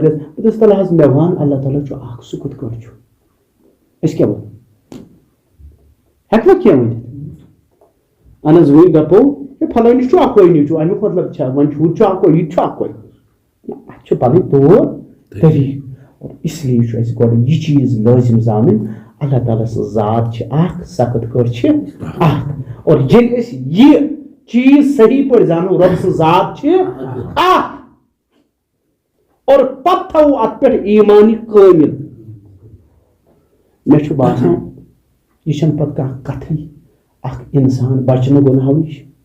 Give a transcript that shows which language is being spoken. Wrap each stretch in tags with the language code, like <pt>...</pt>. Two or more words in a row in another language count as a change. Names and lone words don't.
<ks>دَپس تَلہٕ حظ مےٚ وَن اللہ تعالیٰ چھُ اکھ سُہ کِتھ کٲٹھۍ چھُ أسۍ کیٛاہ وَنو ہٮ۪کوا کینٛہہ ؤنِتھ اہن حظ وۄنۍ دَپو ہے پھلٲنِس چھُ اکوے نیٚچوٗ اَمیُک مطلب چھا وۄنۍ چھُ ہُہ تہِ چھُ اکوے یہِ تہِ چھُ اکوے اَتھ چھِ پنٕنۍ طور طریٖقہٕ</ks> <ur>اور اس لیے</ur> <ks>چھُ اَسہِ گۄڈٕ یہِ چیٖز لٲزِم زانٕنۍ اللہ تعالیٰ سٕنٛز ذات چھِ اکھ سۄ کِتھ کٲٹھۍ چھِ اکھ اور ییٚلہِ أسۍ یہِ چیٖز صحیح پٲٹھۍ زانو رۄب سٕنٛز ذات چھِ اکھ اور پتہٕ تھاوو اتھ پٮ۪ٹھ ایٖمانہِ کٲمِل مےٚ چھُ باسان یہِ چھنہٕ پتہٕ کانٛہہ کتھٕے اکھ انسان بچہِ نہٕ گۄنہو نِش</ks>